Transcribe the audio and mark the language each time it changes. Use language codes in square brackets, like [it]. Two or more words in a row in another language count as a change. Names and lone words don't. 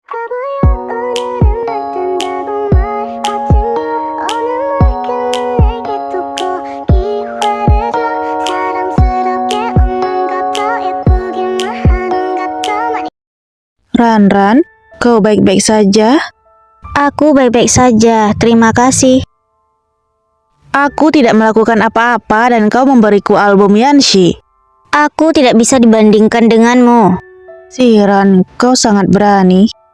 [ko] 바보야 오늘은 어쩐다고 말하지마 오늘 내게 두고 기회를 줘 사랑스럽게 웃는 것도 예쁘기만 하는 것도 많이 [id] Ran, kau baik-baik saja? Aku baik-baik saja, terima kasih. Aku tidak melakukan apa-apa dan kau memberiku album Yanxi. Aku tidak bisa dibandingkan denganmu. Si Ran, kau sangat berani.